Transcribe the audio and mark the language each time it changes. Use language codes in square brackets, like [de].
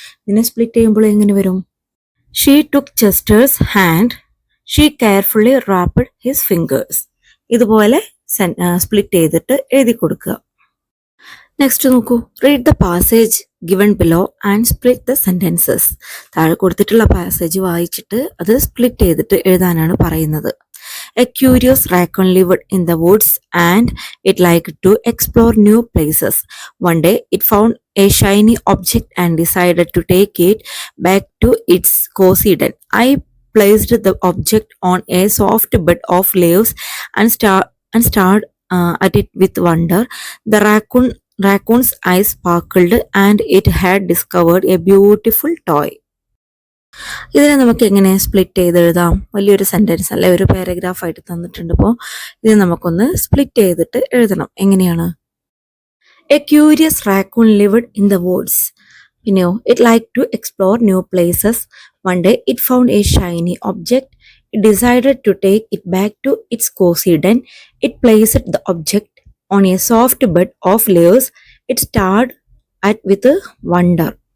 [ml] ഇതിനെ സ്പ്ലിറ്റ് ചെയ്യുമ്പോൾ എങ്ങനെ വരും? [en] She took Chester's hand, she carefully wrapped his fingers. [ml] ഇതുപോലെ സ്പ്ലിറ്റ് ചെയ്തിട്ട് എഴുതി കൊടുക്കുക. [en] Next നോക്കൂ, read the passage given below and split the sentences. [ml] താഴെ കൊടുത്തിട്ടുള്ള പാസേജ് വായിച്ചിട്ട് അത് സ്പ്ലിറ്റ് ചെയ്തിട്ട് എഴുതാനാണ് പറയുന്നത്. [en] A curious raccoon lived in the woods and it liked to explore new places. One day it found a shiny object and decided to take it back to its cozy den. I placed the object on a soft bed of leaves and stared at it with wonder. The raccoon's eyes sparkled and it had discovered a beautiful toy. [ml] ഇതിനെ നമുക്ക് എങ്ങനെ split ചെയ്ത് എഴുതാം? വലിയൊരു sentence അല്ലെ, ഒരു paragraph ആയിട്ട് തന്നിട്ടുണ്ട്. അപ്പോൾ ഇത് നമുക്കൊന്ന് സ്പ്ലിറ്റ് ചെയ്തിട്ട് എഴുതണം. എങ്ങനെയാണ്? [en] A curious raccoon lived in the woods. പിന്നെയോ, it like to explore new places. One day it found a shiny object. It decided to take it back to its cozy den. It placed the object on a soft bed of leaves. It stared at with wonder.